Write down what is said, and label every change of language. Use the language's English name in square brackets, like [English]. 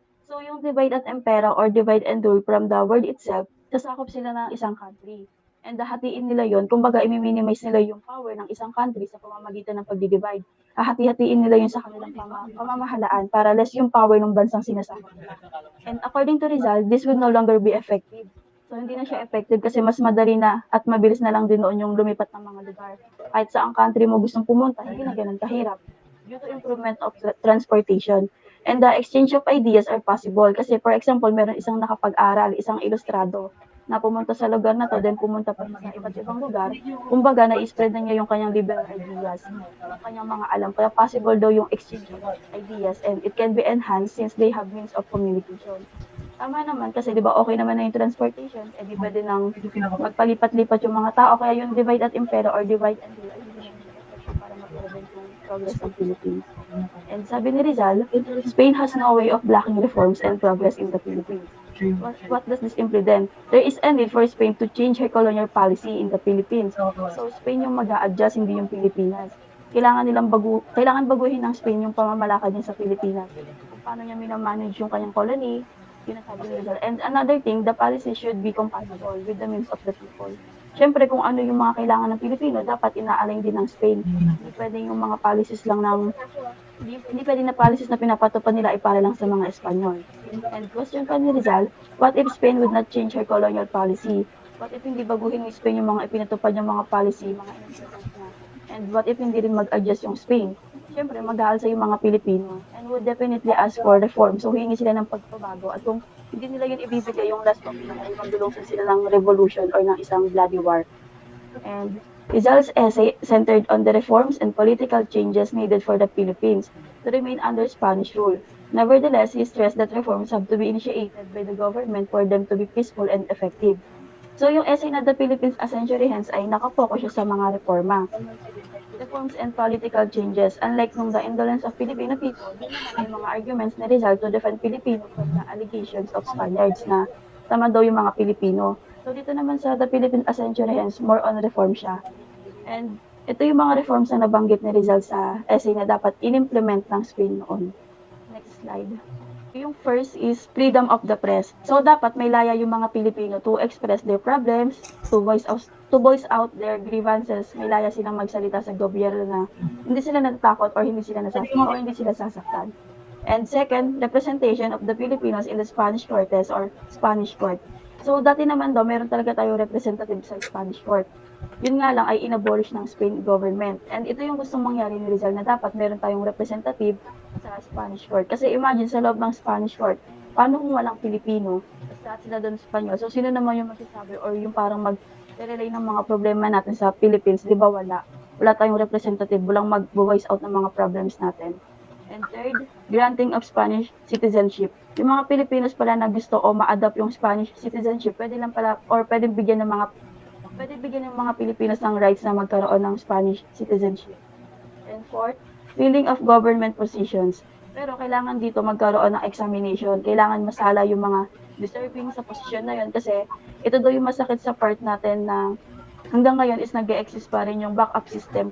[English] So yung divide at impera or divide and rule from the word itself, [Filipino] sasakop sila ng isang [English] country. [Filipino] And hahatiin nila yon, kumbaga i-minimize nila yung power ng isang country sa pamamagitan ng pagdi-divide. Hahati-hatiin nila yun sa kanilang pamamahalaan para less yung power ng bansang sinasakop nila. [English] And according to Rizal, this would no longer be effective. [Filipino] So hindi na siya effective kasi mas madali na at mabilis na lang din noon yung lumipat ng mga lugar. Kahit saang country mo gustong pumunta, hindi na ganun kahirap [English] due to improvement of transportation. And the exchange of ideas are possible [Filipino] kasi [English] for example, [Filipino] meron isang nakapag-aral, isang ilustrado na pumunta sa lugar na to, then pumunta pa siya sa iba't ibang lugar. Kumbaga, na-spread na niya yung kanyang [English] liberal ideas, [Filipino] yung kanyang mga alam. [English] Kaya possible daw yung exchange of ideas and it can be enhanced since they have means of communication. [Filipino] Tama naman kasi 'di ba okey naman na yung transportation, eh di puwede nang magpalipat-lipat yung mga tao kaya yung divide at impera or divide and rule ay hindi naman siya effective para ma-prevent yung progress ng Philippines. [English] And [Filipino] sabi ni [English] Rizal, Spain has no way of blocking reforms and progress in the Philippines. What does this imply then? There is a need for Spain to change her colonial policy in the Philippines. [Filipino] So Spain yung mag-a-adjust, hindi yung Pilipinas. Kailangan baguhin ng Spain yung pamamalakad niya sa Pilipinas. Kung paano niya mina-manage yung kanyang colony, yun ang sabi ni Rizal. [English] And another thing, the policy should be compatible with the means of the people. [Filipino] Siyempre, kung ano yung mga kailangan ng Pilipino, dapat ina-align din ng Spain. Hindi pwedeng yung mga policies lang ng hindi pwedeng na policies na pinapatupad nila ay para lang sa mga Espanyol. [English] And question pa ni Rizal, what if Spain would not change her colonial policy? What if [Filipino] hindi baguhin ni Spain yung mga ipinatupad yung mga policy, mga in-implement niya? [English] And what if [Filipino] hindi rin mag-adjust yung Spain? Siyempre, mag-aalsa yung mga Pilipino [English] and would definitely ask for reform. [Filipino] So, hingi sila ng pagbabago. At kung hindi nila yun ibibigay, yung last option ay magdulungsan sila ng revolution or ng isang [English] bloody war. And Rizal's essay centered on the reforms and political changes needed for the Philippines to remain under Spanish rule. Nevertheless, he stressed that reforms have to be initiated by the government for them to be peaceful and effective. [Filipino] So yung essay na The Philippines a Century Hence ay nakapokus siya sa mga [English] reforms and political changes. Unlike nung The Indolence of Filipino People, [Filipino] yun naman ay mga [English] arguments ni Rizal to defend Filipino from the allegations of Spaniards na [Filipino] tama daw yung mga Pilipino. So dito naman sa The Philippines a Century Hence, [English] more on reform [Filipino] siya. And ito yung mga reforms na nabanggit ni Rizal sa essay na dapat in-implement ng Spain noon. [English] Next slide. Yung first is freedom of the press. So [Filipino] dapat may laya yung mga Pilipino [English] to express their problems, to voice out their grievances. [Filipino] May laya silang magsalita sa gobyerno na hindi sila natatakot or hindi sila sasaktan. [English] And second, representation of the Filipinos in the Spanish Cortes or Spanish Court. [Filipino] So dati naman daw meron talaga tayong representative sa Spanish Court. Yun nga lang ay inabolish ng Spain government. And ito yung gustong mangyari ni Rizal na dapat meron tayong representative sa Spanish Court. Kasi imagine sa loob ng Spanish Court, paano kung walang Pilipino? Tapos lahat sila doon Espanyol. So sino naman yung magsasabi or yung parang mag-relay ng mga problema natin sa Philippines? Di ba wala? Wala tayong representative, walang mag-voice out ng mga problems natin. [English] And third, granting of Spanish citizenship. [Filipino] Yung mga Pilipinos pala na gusto o ma-adopt yung Spanish citizenship, pwede lang pala or pwede bigyan ng mga Pilipinos ng rights na magkaroon ng Spanish citizenship. [English] And fourth, filling of government positions. [Filipino] Pero kailangan dito magkaroon ng examination. Kailangan masala yung mga deserving sa posisyon na yun kasi ito daw yung masakit sa part natin na hanggang ngayon is nag-e-exist pa rin yung backup system.